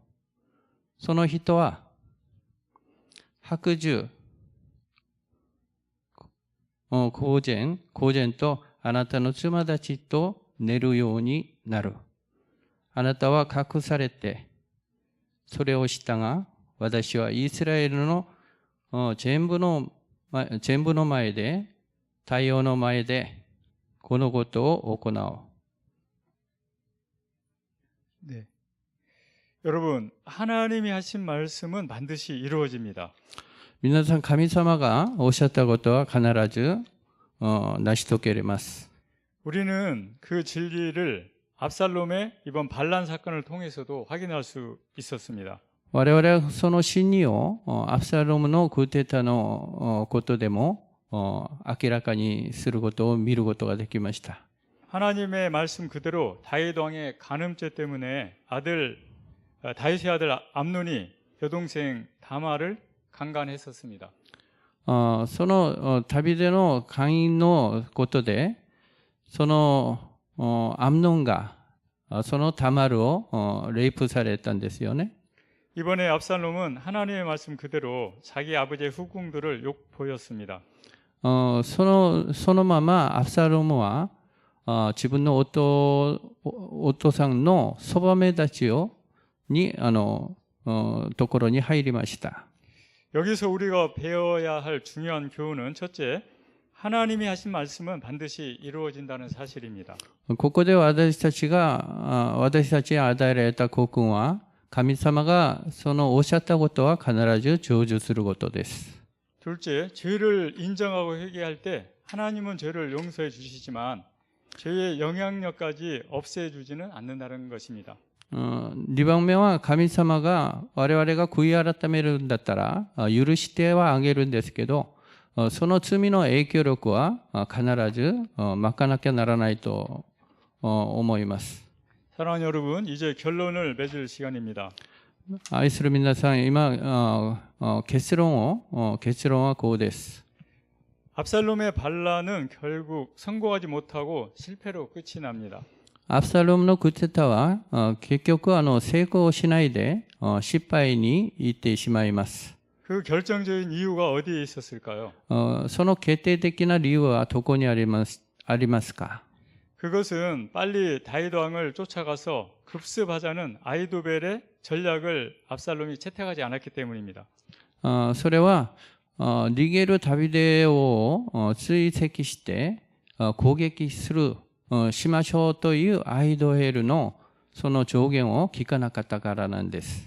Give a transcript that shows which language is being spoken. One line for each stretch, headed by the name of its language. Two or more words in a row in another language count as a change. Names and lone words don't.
Japanese: その人は白昼、公然とあなたの妻たちと寝るようになる。あなたは隠されて、それをしたが、私はイスラエルの全部の前で、太陽の前で、このことを行おう。
Korean: 네. 여러분, 하나님이 하신 말씀은 반드시 이루어집니다.
Japanese: 皆さん、神様がおっしゃったことは必ず成し遂げられます。
Korean: 우리는 그 진리를 압살롬의 이번 반란 사건을 통해서도 확인할 수 있었습니다.
Japanese: 我々はその真理をアブサロムのクーデターのことでも明らかにすることを見ることができました。
Korean: 하나님의 말씀 그대로 다윗 왕의 간음죄 때문에 다윗의 아들 암논이 여동생 다마를 강간했었습니다.
Japanese: そのダビデの姦淫のことで、そのアムノンがそのタマルをレイプされたんですよね。
Korean: 이번에 압살롬은 하나님의 말씀 그대로 자기 아버지의 후궁들을 욕보였습니다.
Japanese: そのままアブサロムは自分の夫さんのそばめたちにところに入りました。
Korean: 여기서 우리가 배워야 할 중요한 교훈은 첫째, 하나님이 하신 말씀은 반드시 이루어진다는 사실입니다.
Japanese: ここで私たちに与えられた教訓は、神様がそのおっしゃったことは必ず成就することです。
Korean: 둘째, 죄를 인정하고 회개할 때 하나님은 죄를 용서해 주시지만 죄의 영향력까지 없애주지는 않는다는 것입니다.
Japanese: 2 番目は神様が我々が悔い改めるんだったら許してはあげるんですけど、その罪の影響力は必ず巻かなきゃならないと思います。
Korean: 사랑하는 여러분, 이제 결론을 맺을 시간입니다.
Japanese: 愛する皆さん、今結論はこうです。
Korean: 압살롬의 반란은 결국 성공하지 못하고 실패로 끝이 납니다.
Japanese: アブサロムのクーデターは結局成功しないで失敗に行ってしまいます。
Korean: 그 결정적인 이유가 어디에 있었을까요?
Japanese: その決定的な理由はどこにありますか？
Korean: 그것은 빨리 다윗 왕을 쫓아가서 급습하자는 아히도벨의 전략을 압살롬이 채택하지 않았기 때문입니다.
Japanese: それは逃げるダビデを追跡して攻撃しましょうというアヒドヘルのその助言を聞かなかったからなんです。